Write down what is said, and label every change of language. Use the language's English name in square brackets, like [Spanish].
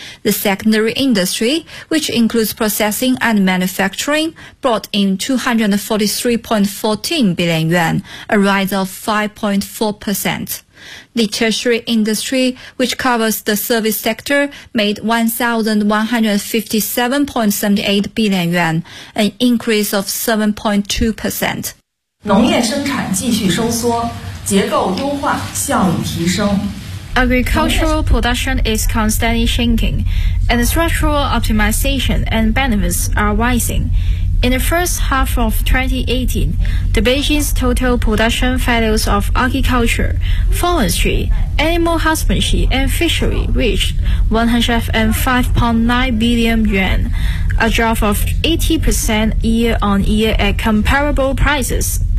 [English] The secondary industry, which includes processing and manufacturing, brought in 243.14 billion yuan, a rise of 5.4%. The tertiary industry, which covers the service sector, made 1,157.78 billion yuan, an increase of 7.2%. [Chinese] 农业生产继续收缩，结构优化，效率提升。 [English] Agricultural production is constantly shrinking, and structural optimization and benefits are rising. In the first half of 2018, the Beijing's total production values of agriculture, forestry, animal husbandry, and fishery reached 105.9 billion yuan, a drop of 80% year-on-year at comparable prices.